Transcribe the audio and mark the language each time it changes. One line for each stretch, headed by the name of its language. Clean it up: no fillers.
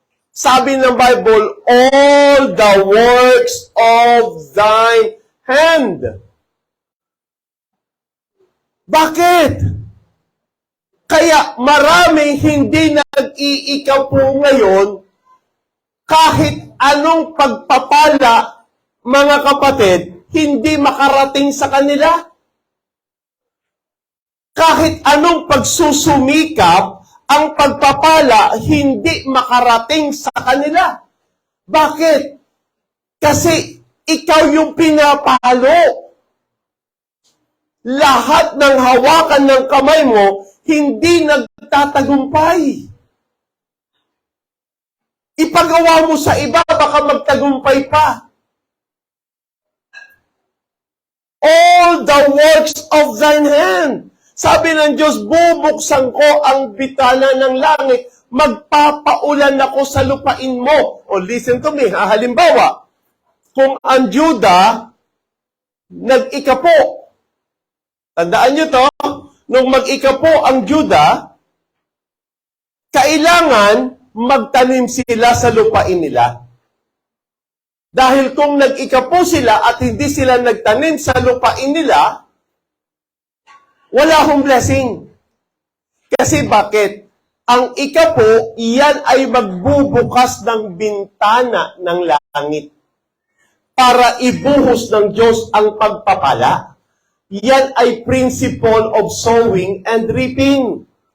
Filipino: Sabi ng
English: Bible, all the works of thine hand.
Filipino: Bakit? Kaya maraming hindi nag-iikapo ngayon kahit anong pagpapala, mga kapatid, hindi makarating sa kanila. Kahit anong pagsusumikap, ang pagpapala hindi makarating sa kanila. Bakit? Kasi ikaw yung pinapalo. Lahat ng hawakan ng kamay mo, hindi nagtatagumpay. Ipagawa mo sa iba, baka magtagumpay pa.
English: All the works of thine hand.
Filipino: Sabi ng Diyos, bubuksan ko ang bitana ng langit, magpapaulan ako sa lupain mo. O
English: listen to me,
Filipino: halimbawa, kung ang Juda nag-ikapo, tandaan nyo to, nung mag-ikapo ang Juda, kailangan magtanim sila sa lupain nila. Dahil kung nag-ikapo sila at hindi sila nagtanim sa lupain nila, wala akong blessing. Kasi bakit? Ang ikapo, iyan ay magbubukas ng bintana ng langit para ibuhos ng Diyos ang pagpapala. Yan ay
English: principle of sowing and reaping.